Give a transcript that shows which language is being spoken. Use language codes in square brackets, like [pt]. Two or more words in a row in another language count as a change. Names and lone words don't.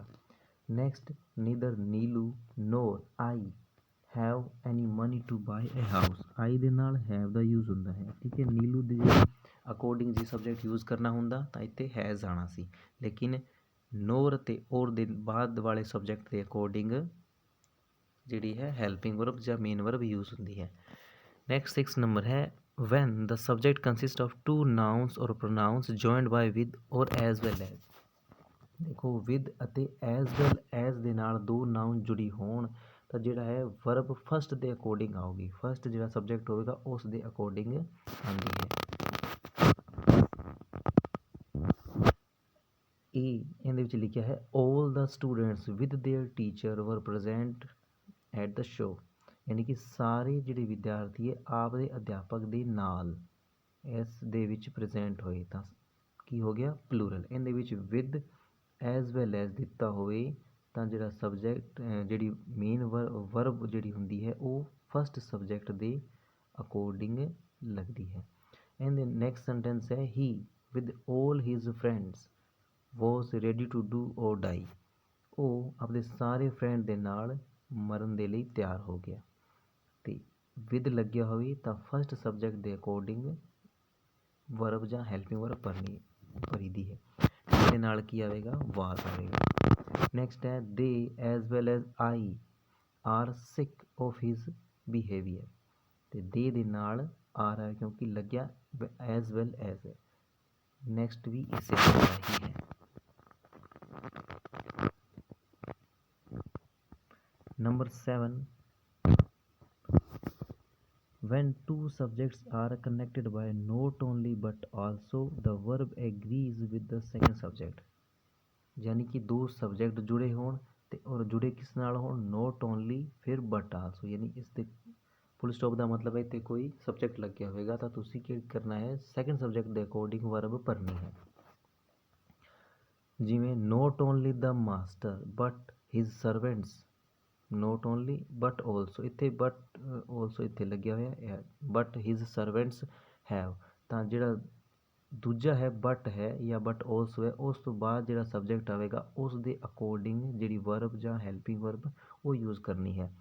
[pa] ਨੈਕਸਟ, [en] neither Neelu nor I have any money to buy a house, [pa] ਆਈ ਦੇ ਨਾਲ ਹੈਵ ਦਾ ਯੂਜ਼ ਹੁੰਦਾ ਹੈ, ਠੀਕ ਹੈ। ਨੀਲੂ ਦੇ ਅਕੋਰਡਿੰਗ ਜੀ ਸਬਜੈਕਟ ਯੂਜ਼ ਕਰਨਾ ਹੁੰਦਾ ਤਾਂ ਇੱਥੇ ਹੈਜ਼ ਆਉਣਾ ਸੀ, ਲੇਕਿਨ ਨੋਰ ਅਤੇ ਔਰ ਦੇ ਬਾਅਦ ਵਾਲੇ ਸਬਜੈਕਟ ਦੇ ਅਕੋਰਡਿੰਗ ਜਿਹੜੀ ਹੈ [en] helping verb [pa] ਜਾਂ [en] main verb [pa] ਯੂਜ਼ ਹੁੰਦੀ ਹੈ। [en] next 6 number ਹੈ when the subject consists of two nouns or pronouns joined by with or as well as। [pa] ਦੇਖੋ with ਅਤੇ [en] as well as [pa] ਦੇ ਨਾਲ ਦੋ ਨਾउन ਜੁੜੀ ਹੋਣ ਤਾਂ ਜਿਹੜਾ ਹੈ ਵਰਬ ਫਸਟ ਦੇ ਅਕੋਰਡਿੰਗ ਆਊਗੀ, ਫਸਟ ਜਿਹੜਾ ਸਬਜੈਕਟ ਹੋਵੇਗਾ ਉਸ ਦੇ ਅਕੋਰਡਿੰਗ ਆਉਂਦੀ ਹੈ। ਇਹਦੇ ਵਿੱਚ ਲਿਖਿਆ ਹੈ [en] all the students with their teacher were present at the show, [pa] ਯਾਨੀ ਕਿ ਸਾਰੇ ਜਿਹੜੇ ਵਿਦਿਆਰਥੀ ਹੈ ਆਪ ਦੇ ਅਧਿਆਪਕ ਦੇ ਨਾਲ ਇਸ ਦੇ ਵਿੱਚ ਪ੍ਰੈਜ਼ੈਂਟ ਹੋਏ ਤਾਂ ਕੀ ਹੋ ਗਿਆ ਪਲੂਰਲ। ਇਹਦੇ ਵਿੱਚ [en] with as well as [pa] ਦਿੱਤਾ ਹੋਵੇ ਤਾਂ ਜਿਹੜਾ ਸਬਜੈਕਟ ਜਿਹੜੀ [en] main verb [pa] ਜਿਹੜੀ ਹੁੰਦੀ ਹੈ ਉਹ [en] first subject [pa] ਦੇ ਅਕੋਰਡਿੰਗ ਲੱਗਦੀ ਹੈ। ਇਹਦੇ ਨੈਕਸਟ ਸੈਂਟੈਂਸ ਹੈ [en] he with all his friends was ready to do or die, [pa] ਉਹ ਆਪਣੇ ਸਾਰੇ ਫਰੈਂਡ ਦੇ ਨਾਲ ਮਰਨ ਦੇ ਲਈ ਤਿਆਰ ਹੋ ਗਿਆ, ਅਤੇ ਵਿਦ ਲੱਗਿਆ ਹੋਵੇ ਤਾਂ [en] first subject [pa] ਦੇ ਅਕੋਰਡਿੰਗ ਵਰਬ ਜਾਂ [en] helping verb [pa] ਭਰੀ ਦੀ ਹੈ, ਇਹਦੇ ਨਾਲ ਕੀ ਆਵੇਗਾ ਵਾਸ ਆਵੇਗਾ। ਨੈਕਸਟ ਹੈ [en] they as well as I are sick of his behaviour, [pa] ਅਤੇ ਦੇ ਨਾਲ ਆਰ ਹੈ ਕਿਉਂਕਿ ਲੱਗਿਆ [en] as well as [pa] ਹੈ। ਨੈਕਸਟ ਵੀ ਇਸੇ ਤਰ੍ਹਾਂ ਹੀ ਹੈ। [en] Number 7, when two subjects are connected by not only but also the verb agrees with the second subject, [pa] ਯਾਨੀ ਕਿ ਦੋ ਸਬਜੈਕਟ ਜੁੜੇ ਹੋਣ ਅਤੇ ਔਰ ਜੁੜੇ ਕਿਸ ਨਾਲ ਹੋਣ [en] not only [pa] ਫਿਰ [en] but also, [pa] ਯਾਨੀ ਇਸ ਦੇ [en] full stop [pa] ਦਾ ਮਤਲਬ ਹੈ ਇੱਥੇ ਕੋਈ ਸਬਜੈਕਟ ਲੱਗਿਆ ਹੋਵੇਗਾ ਤਾਂ ਤੁਸੀਂ ਕੀ ਕਰਨਾ ਹੈ [en] second subject [pa] ਦੇ ਅਕੋਰਡਿੰਗ ਵਰਬ ਭਰਨੀ ਹੈ। ਜਿਵੇਂ [en] not only the master but his servants, not only but also, [pa] ਇੱਥੇ [en] but also [pa] ਇੱਥੇ ਲੱਗਿਆ ਹੋਇਆ [en] but his servants have, [pa] ਤਾਂ ਜਿਹੜਾ ਦੂਜਾ ਹੈ ਬਟ ਹੈ ਜਾਂ [en] but also [pa] ਹੈ ਉਸ ਤੋਂ ਬਾਅਦ ਜਿਹੜਾ ਸਬਜੈਕਟ ਆਵੇਗਾ ਉਸ ਦੇ ਅਕੋਰਡਿੰਗ ਜਿਹੜੀ ਵਰਬ ਜਾਂ [en] helping verb [pa] ਉਹ ਯੂਜ਼ ਕਰਨੀ ਹੈ।